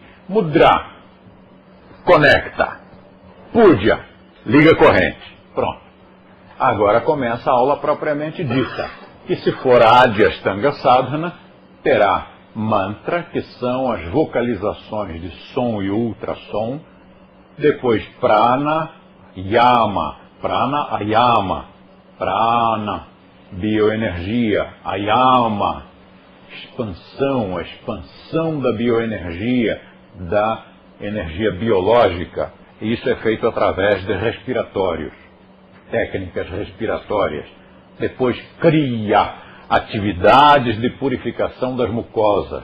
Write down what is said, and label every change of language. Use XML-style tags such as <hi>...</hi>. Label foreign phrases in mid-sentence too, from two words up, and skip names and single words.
<pt>Mudra, conecta. Puja, liga a corrente. Pronto. Agora começa a aula propriamente dita, que se for a Adi Ashtanga Sadhana, terá mantra, que são as vocalizações de som e ultrassom, depois prana, yama, prana, ayama, prana, bioenergia, ayama, expansão, a expansão da bioenergia, da energia biológica. E isso é feito através de respiratórios, técnicas respiratórias. Depois, kriya, atividades de purificação das mucosas.</pt>